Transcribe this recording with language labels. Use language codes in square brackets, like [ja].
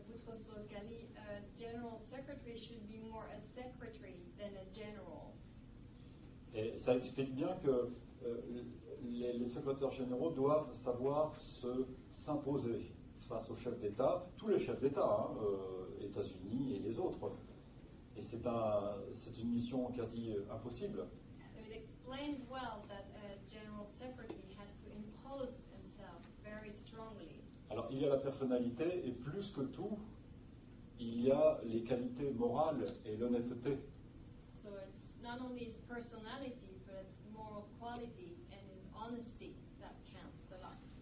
[en] Boutros Ghali, a general secretary should be more a secretary than a general. [fr] Et ça explique bien que les secrétaires généraux doivent savoir s'imposer face aux chefs d'État, tous les chefs d'État, États-Unis et les autres. Et c'est une mission quasi impossible. [en] So it explains well that a general secretary has to impose himself very strongly. [fr] Alors il y a la personnalité et plus que tout, il y a les qualités morales et l'honnêteté. [en] So it's not only his personality, but it's moral quality and his honesty that counts a lot.